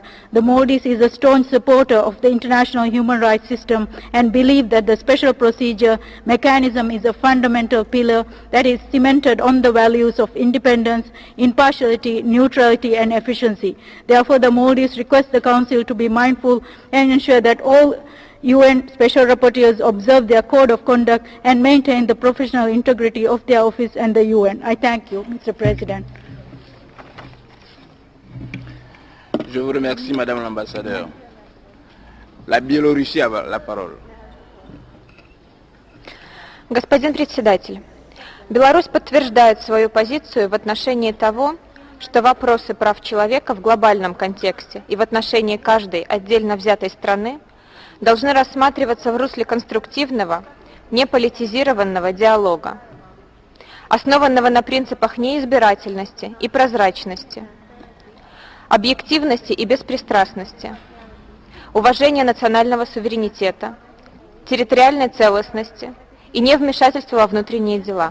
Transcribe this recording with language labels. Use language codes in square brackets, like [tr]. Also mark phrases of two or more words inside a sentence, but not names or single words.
[en] The Maldives is a staunch supporter of the international human rights system and believes that the special procedure mechanism is a fundamental pillar that is cemented on the values of independence, impartiality, neutrality, and efficiency. Therefore, the Maldives requests the Council to be mindful and ensure that all UN Special Rapporteurs observe their code of conduct and maintain the professional integrity of their office and the UN. I thank you, Mr. President. [fr] Je vous remercie, Madame l'Ambassadeur. La Biélorussie a la parole. [ru] Господин председатель, Беларусь подтверждает свою позицию в отношении того, что вопросы прав человека в глобальном контексте и в отношении каждой отдельно взятой страны должны рассматриваться в русле конструктивного, неполитизированного диалога, основанного на принципах неизбирательности и прозрачности, объективности и беспристрастности, уважения национального суверенитета, территориальной целостности и невмешательства во внутренние дела.